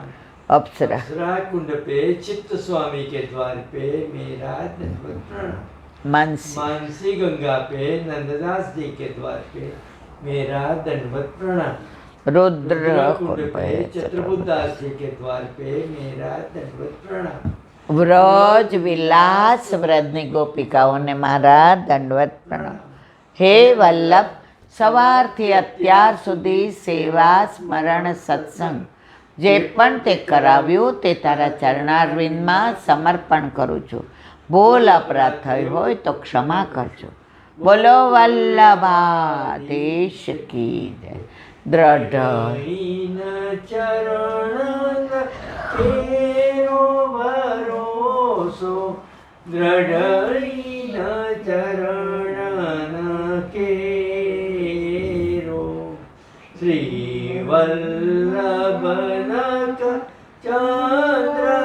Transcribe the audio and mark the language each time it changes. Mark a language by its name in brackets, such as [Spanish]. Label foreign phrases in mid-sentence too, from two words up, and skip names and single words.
[Hindi] अप्सरा कुंड पे चित्त स्वामी के द्वार पे मेरा दंडवत प्रणाम। मानसी गंगा पे नंददास जी के द्वार पे मेरा दंडवत प्रणाम। रुद्र कुंड पे चतुर्बुदास जी के द्वार पे मेरा दंडवत प्रणाम। [Gujarati] વ્રજ વિલાસ વ્રજની ગોપિકાઓને મારા દંડવત પ્રણામ। હે વલ્લભ, સવારથી અત્યાર સુધી સેવા સ્મરણ સત્સંગ જે પણ તે કરાવ્યું તે તારા ચરણારવિંદમાં સમર્પણ કરું છું. ભૂલ અપરાધ થઈ હોય તો ક્ષમા કરજો. બોલો વલ્લભાધીશ કી જય. દ્રઢ શ્રી વલ્લભનક ચંદ્ર